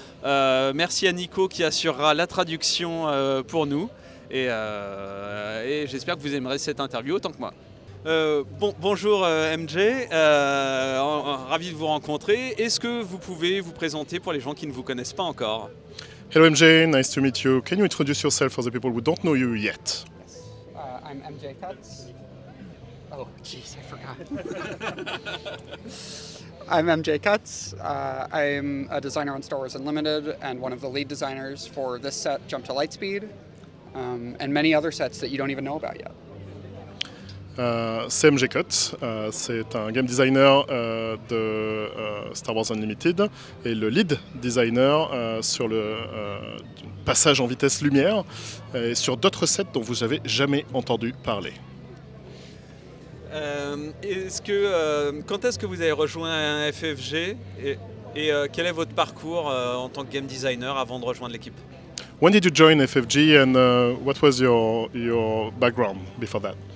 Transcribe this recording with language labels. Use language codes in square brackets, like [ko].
[fr] Merci à Nico qui assurera la traduction pour nous, et j'espère que vous aimerez cette interview autant que moi. Bonjour MJ, ravi de vous rencontrer. Est-ce que vous pouvez vous présenter pour les gens qui ne vous connaissent pas encore? [en] Hello MJ, nice to meet you. Can you introduce yourself for the people who don't know you yet? Yes. I'm MJ Cuts. Oh, jeez, I forgot. I'm MJ Cuts. I'm a designer on Star Wars Unlimited and one of the lead designers for this set, Jump to Lightspeed, and many other sets that you don't even know about yet. [fr] C'est MJ Cuts, c'est un game designer de Star Wars Unlimited et le lead designer sur le passage en vitesse lumière et sur d'autres sets dont vous n'avez jamais entendu parler. Quand est-ce que vous avez rejoint FFG et quel est votre parcours en tant que game designer avant de rejoindre l'équipe? [en] When did you join FFG and what was your background before that?